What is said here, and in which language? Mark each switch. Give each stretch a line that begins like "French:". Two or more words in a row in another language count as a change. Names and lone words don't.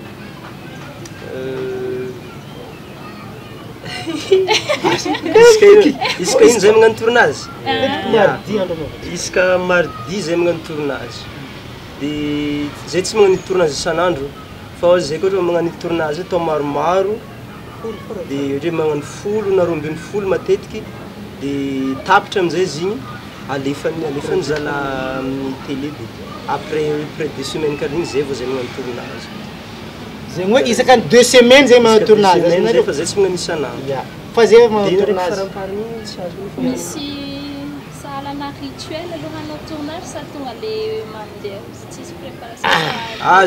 Malagasy: isaka iny zay magnano tournage isaka mardi zay magnano tournage dia zay tsy magnano tournage isan'andro fa zay koa ohatra magnano tournage atao maromaro dia ohatra magnano 10 na 12 matetiky dia tapitra amin'izay izy igny alefany zala amin'ny télé dia
French: après près 2 semaines
Malagasy: karaha igny zay vao zay magnano tournage zay hoe isaka 2 semaines zay magnano tournage fa zay tsy magnano isan'andro fa zay magnano tournage misy sahalana rituel aloha hanao tournage sa tonga le mandeha tsisy préparation